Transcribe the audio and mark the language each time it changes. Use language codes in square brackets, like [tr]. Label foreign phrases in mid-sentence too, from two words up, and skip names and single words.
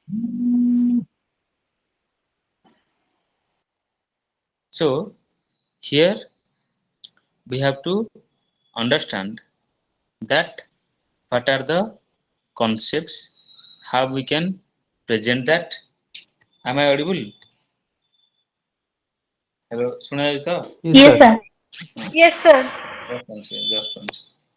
[en] So here we have to understand that what are the concepts, how we can present that. Am I audible? Hello, [or] ଶୁଣା ଯାଉଛି ତ? [en] Yes, Yes, sir. sir. Yes, sir. Just one second, just one second.